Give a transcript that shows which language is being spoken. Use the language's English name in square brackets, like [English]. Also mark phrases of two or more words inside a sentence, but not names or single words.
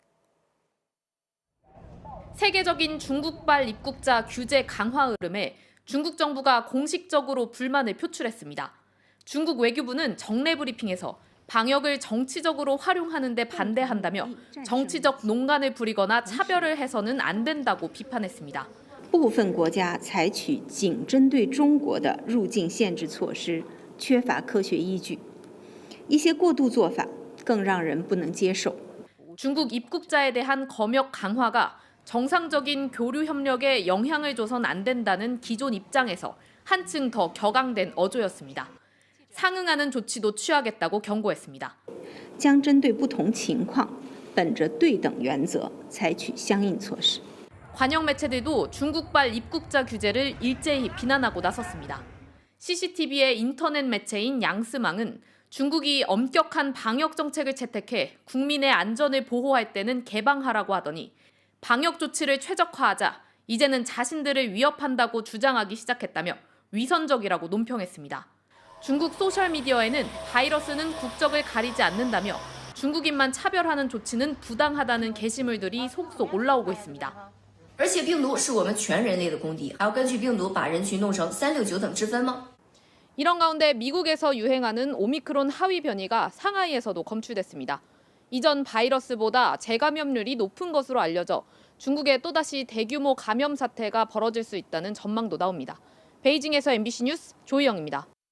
[Korean] 세계적인 중국발 입국자 규제 강화 흐름에 중국 정부가 공식적으로 불만을 표출했습니다. 중국 외교부는 정례 브리핑에서 방역을 정치적으로 활용하는 데 반대한다며 정치적 농간을 부리거나 차별을 해서는 안 된다고 비판했습니다. [Chinese] 部分国家采取仅针对中国的入境限制措施，缺乏科学依据，一些过度做法更让人不能接受。 [Korean] 중국 입국자에 대한 검역 강화가 정상적인 교류 협력에 영향을 줘선 안 된다는 기존 입장에서 한층 더 격앙된 어조였습니다. 상응하는 조치도 취하겠다고 경고했습니다. [Chinese] 将针对不同情况，本着对等原则，采取相应措施。 [Korean] 관영 매체들도 중국발 입국자 규제를 일제히 비난하고 나섰습니다. CCTV의 인터넷 매체인 양스망은 중국이 엄격한 방역 정책을 채택해 국민의 안전을 보호할 때는 개방하라고 하더니 방역 조치를 최적화하자 이제는 자신들을 위협한다고 주장하기 시작했다며 위선적이라고 논평했습니다. 중국 소셜미디어에는 바이러스는 국적을 가리지 않는다며 중국인만 차별하는 조치는 부당하다는 게시물들이 속속 올라오고 있습니다. [Chinese] 而且病毒是我们全人类的公敌，还要根据病毒把人群弄成369等之分吗？ [Korean] 이런 가운데 미국에서 유행하는 오미크론 하위 변이가 상하이에서도 검출됐습니다. 이전 바이러스보다 재감염률이 높은 것으로 알려져 중국에 또다시 대규모 감염 사태가 벌어질 수 있다는 전망도 나옵니다. 베이징에서 MBC 뉴스 조희영입니다.